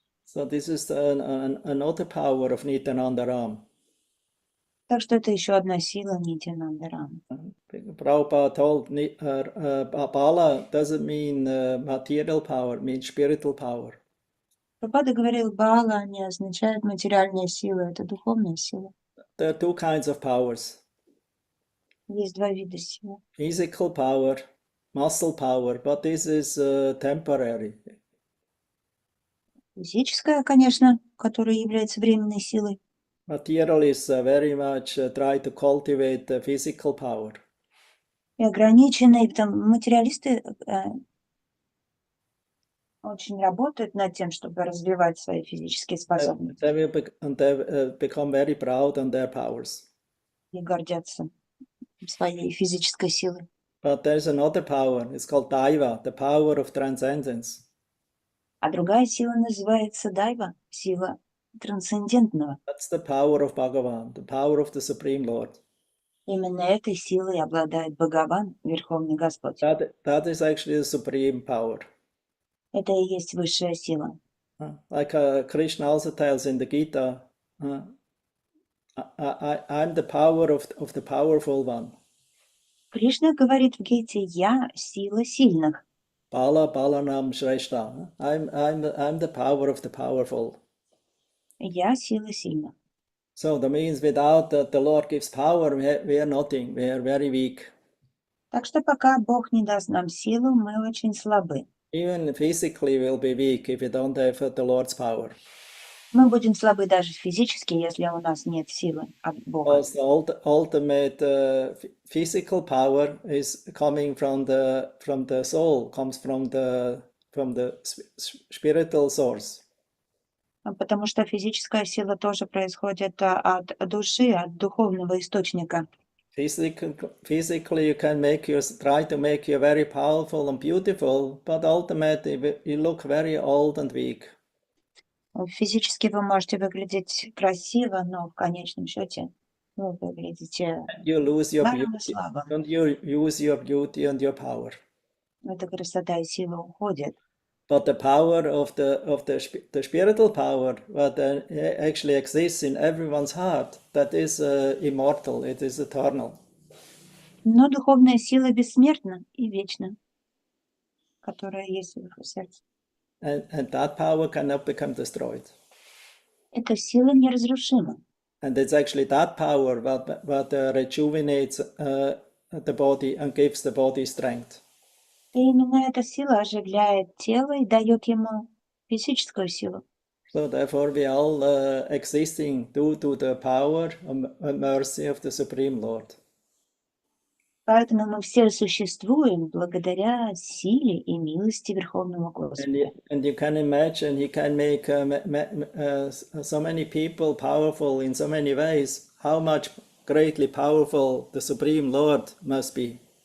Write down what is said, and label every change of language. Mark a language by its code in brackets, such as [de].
[en] So this is another power of Nityananda Ram. [ru] Так что это еще одна сила Нитянанда Рама. [en] Prabhupada told Bala doesn't mean material power, it means spiritual power. [ru] Прабхупада говорил, Бала не означает материальная сила, это духовная сила. [en] There are two kinds of powers. [ru] Есть два вида силы. [en] Physical power, muscle power, but this is temporary. [ru] Физическая, конечно, которая является временной силой. [en] Materialists very much try to cultivate the physical power. [ru] И ограниченные, там, материалисты очень работают над тем, чтобы развивать свои физические способности. [en] They become very proud on their powers. [ru] И гордятся своей физической силой. [en] But there's another power, it's called Daiva, the power of transcendence. [ru] А другая сила называется Дайва, сила трансцендентного. [en] That's the power of Bhagavan, the power of the Supreme Lord. [ru] Именно этой силой обладает Бхагаван, Верховный Господь. [en] That is actually the supreme power. [ru] Это и есть высшая сила. [en] Like Krishna also tells in the Gita, I'm the power of the powerful one. [ru] Кришна говорит в Гите, я сила сильных. Balaram Shrestha. [en] I'm the power of the powerful. [ru] Я сила сильных. [en] So that means without the Lord gives power, we are nothing. We are very weak. [ru] Так что пока Бог не даст нам силу, мы очень слабы. [en] Even physically we'll be weak if we don't have the Lord's power. [ru] Мы будем слабы даже физически, если у нас нет силы от Бога. [en] Because the ultimate physical power is coming from the soul, comes from the spiritual source. [ru] Потому что физическая сила тоже происходит от души, от духовного источника. [en] Physically, you can try to make you very powerful and beautiful, but ultimately you look very old and weak. [ru] Физически вы можете выглядеть красиво, но в конечном счете вы выглядите [en] You lose your [ru] старым и [en] beauty. [ru] слабым. [en] Don't you use your beauty and your power? [ru] Эта красота и сила уходит. [en] But the power of the spiritual power that actually exists in everyone's heart, that is immortal, it is eternal. [ru] Но духовная сила бессмертна и вечна, которая есть в их сердце. [en] And that power cannot become destroyed. [ru] Эта сила неразрушима. [en] And it's actually that power that rejuvenates the body and gives the body strength. [ru] И именно эта сила оживляет тело и дает ему физическую силу. [en] So therefore we all existing due to the power and mercy of the Supreme Lord. [ru] Поэтому мы все существуем благодаря силе и милости Верховного Господа. [en] And you can imagine He can make so many people powerful in so many ways. How much greatly powerful the Supreme Lord must be.